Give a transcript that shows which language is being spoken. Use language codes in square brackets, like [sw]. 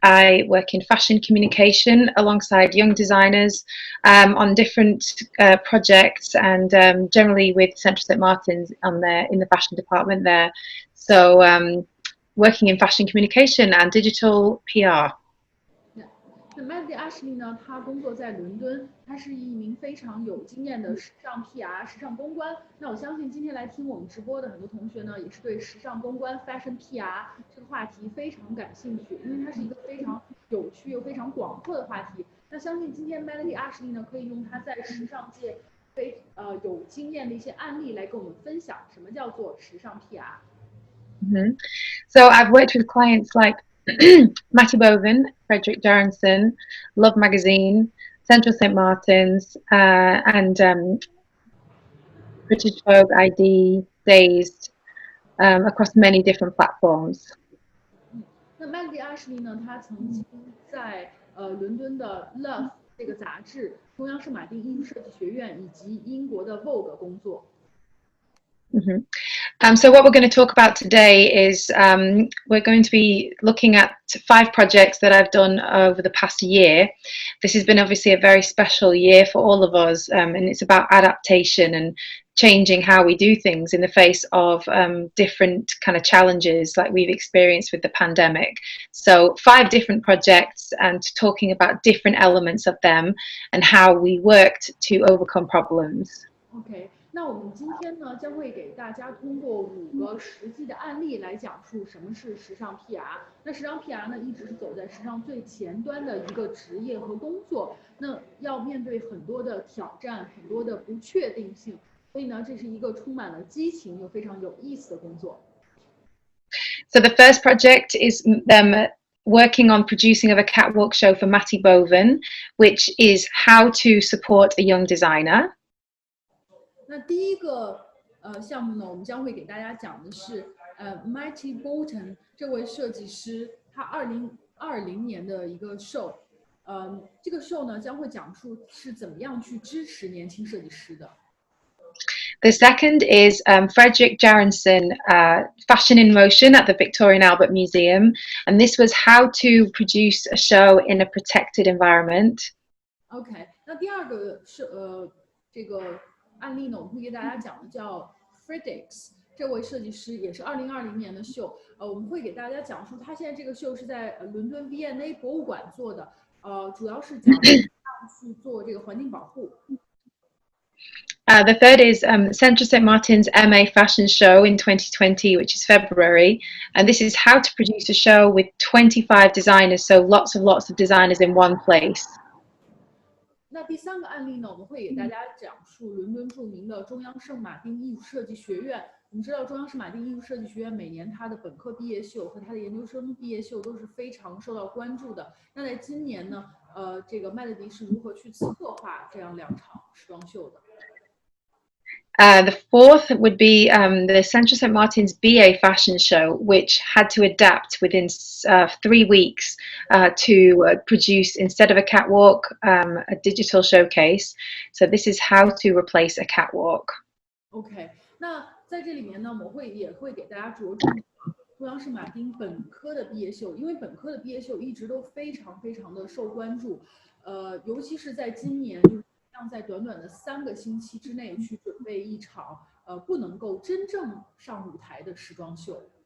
[en] I work in fashion communication alongside young designers on different projects and generally with Central St Martin's in the fashion department there. So working in fashion communication and digital PR. [zh] 那 Melody Ashley 呢？她工作在伦敦，她是一名非常有经验的时尚 PR、时尚公关。那我相信今天来听我们直播的很多同学呢，也是对时尚公关 （Fashion PR） 这个话题非常感兴趣，因为它是一个非常有趣又非常广阔的话题。那相信今天 Melody Ashley 呢，可以用她在时尚界有经验的一些案例来跟我们分享什么叫做时尚 PR。 [en] So I've worked with clients like Matty Boven, Frederick Jarenson, Love Magazine, Central St Martin's, and British Vogue, ID, Dazed, across many different platforms. [zh] 那 Melody Ashley 呢？她曾经在伦敦的 Love 这个杂志、中央圣马丁艺术设计学院以及英国的 Vogue 工作。 [en] So what we're going to talk about today is we're going to be looking at 5 projects that I've done over the past year. This has been obviously a very special year for all of us, and it's about adaptation and changing how we do things in the face of different kind of challenges like we've experienced with the pandemic. So 5 different projects and talking about different elements of them and how we worked to overcome problems. Okay. [zh] 那我们今天呢，将会给大家通过5个实际的案例来讲述什么是时尚 PR。那时尚 PR 呢，一直是走在时尚最前端的一个职业和工作。那要面对很多的挑战，很多的不确定性，所以呢，这是一个充满了激情又非常有意思的工作。 [en] So the first project is working on producing of a catwalk show for Matty Boven, which is how to support a young designer. [zh] 那第一个项目呢，我们将会给大家讲的是Matty Boven 这位设计师，他2020年的一个 show，这个 show 呢将会讲述是怎么样去支持年轻设计师的。 [en] The second is Frederick Jarenson, Fashion in Motion at the Victoria and Albert Museum, and this was how to produce a show in a protected environment. [zh] OK， 那第二个是这个案例呢，我们会给大家讲的叫 Frederick 这位设计师，也是2020年的秀。我们会给大家讲述他现在这个秀是在伦敦 V&A 博物馆做的，主要是讲去做这个环境保护。 [en] The third is Central St Martin's MA Fashion Show in 2020, which is February, and this is how to produce a show with 25 designers, so lots of designers in one place. [zh] 那第3个案例呢，我们会给大家讲述伦敦著名的中央圣马丁艺术设计学院。我们知道中央圣马丁艺术设计学院每年它的本科毕业秀和它的研究生毕业秀都是非常受到关注的。那在今年呢，这个麦乐迪是如何去策划这样2场时装秀的？ [en] The fourth would be the Central St Martin's BA Fashion Show, which had to adapt within 3 weeks to produce, instead of a catwalk, a digital showcase. So this is how to replace a catwalk. [zh] OK， 那在这里面呢，我们也会给大家着重中央圣马丁本科的毕业秀，因为本科的毕业秀一直都非常的受关注，尤其是在今年，就是让在短短的3个星期之内去准备一场不能够真正上舞台的时装秀。